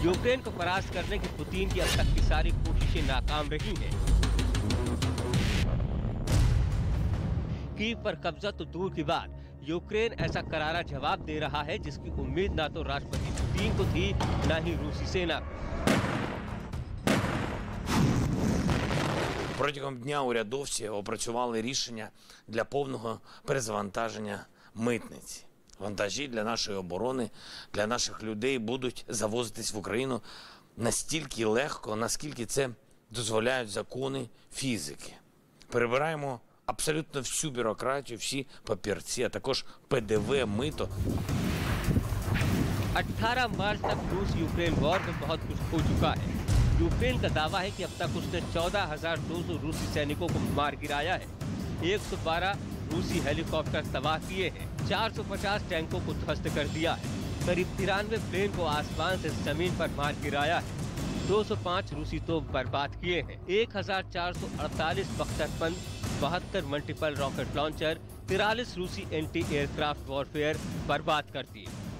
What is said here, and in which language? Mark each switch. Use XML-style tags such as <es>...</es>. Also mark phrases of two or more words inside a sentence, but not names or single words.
<hi>यूक्रेन को परास्त करने की पुतिन की अब तक की सारी कोशिशें नाकाम रही हैं। कीव पर कब्जा तो दूर की बात, यूक्रेन ऐसा करारा जवाब दे रहा है जिसकी उम्मीद ना तो राष्ट्रपति पुतिन को थी, ना ही रूसी सेना को।</hi> <uk>Протягом дня урядовці опрацювали рішення для повного перезавантаження митниці. Вантажі для нашої оборони, для наших людей будуть завозитись в Україну настільки легко, наскільки це дозволяють закони фізики. Перебираємо абсолютно всю бюрократію, всі папірці, а також ПДВ, мито.</uk> <hi>18 मार्च तक रूस यूक्रेन वॉर में बहुत कुछ हो चुका है। यूक्रेन का दावा है कि अब तक उसने 14,200 रूसी सैनिकों को मार गिराया है, 112 रूसी हेलीकॉप्टर तबाह किए हैं, 450 टैंकों को ध्वस्त कर दिया है, करीब 93 प्लेन को आसमान से जमीन पर मार गिराया है, 205 रूसी तोप बर्बाद किए हैं, 1448 बख्तरबंद, 72</hi> <en>multiple rocket launcher,</en> <hi>43 रूसी</hi> <en>anti aircraft warfare</en> <hi>बर्बाद कर दिए।</hi>